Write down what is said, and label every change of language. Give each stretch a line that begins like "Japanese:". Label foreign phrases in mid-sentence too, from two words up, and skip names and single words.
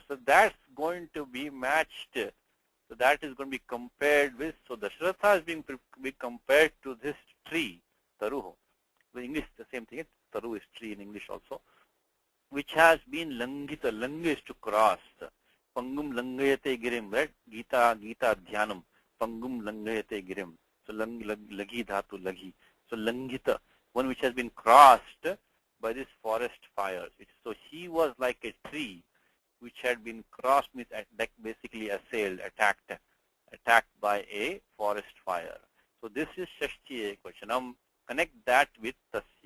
English: So that's going to be matched. So that is going to be compared with, so Dasharatha is being compared to this tree, taruho. In English, the same thing, taru is tree in English also, which has been langita. Langa is to cross.
Sanskrit: पङ्गुं लङ्घयते गिरिम्, right? गीता ध्यानम्. पङ्गुं लङ्घयते गिरिम्. So लघि धातु लघि.
English: So langita, one which has been crossed by this forest fires. So he was like a tree which had been crossed with, like basically assailed, attacked by a forest fire. So this is
Sanskrit: षष्ठी एकवचनम्.
English: Connect that with Tasya.